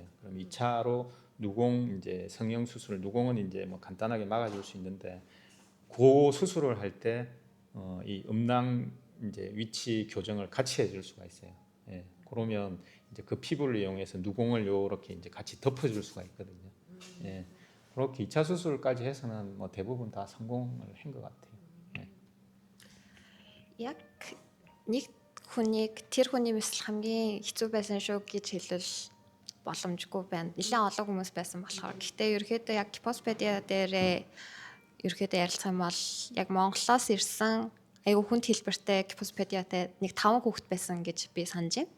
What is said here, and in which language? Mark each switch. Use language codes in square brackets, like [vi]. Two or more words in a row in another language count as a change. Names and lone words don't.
[ko] 그럼 2차로 누공 이제 성형 수술, 누공은 이제 뭐 간단하게 막아줄 수 있는데, 그 수술을 할 때 이 음낭 이제 위치 교정을 같이 해줄 수가 있어요. 예, 그러면 이제 그 피부를 이용해서 누공을 이렇게 이제 같이 덮어줄 수가 있거든요. 예, 그렇게 2차 수술까지 해서는 뭐 대부분 다 성공을 한 것 같아요. 예. [mn] Яг нэг хүнийг тэр хүний мэсэл хамгийн хэцүү байсан шүү гэж хэлвэл боломжгүй байна. Нэлээд олон хүмүүс байсан болохоор. Гэхдээ ерөөхдөө яг гипоспадиа дээр ерөөхдөө ярилцах юм бол яг Монголоос ирсэн айгүй хүнд хэлбэртэй гипоспадиатай нэг 5 хүүхэд байсан гэж би санаж байна.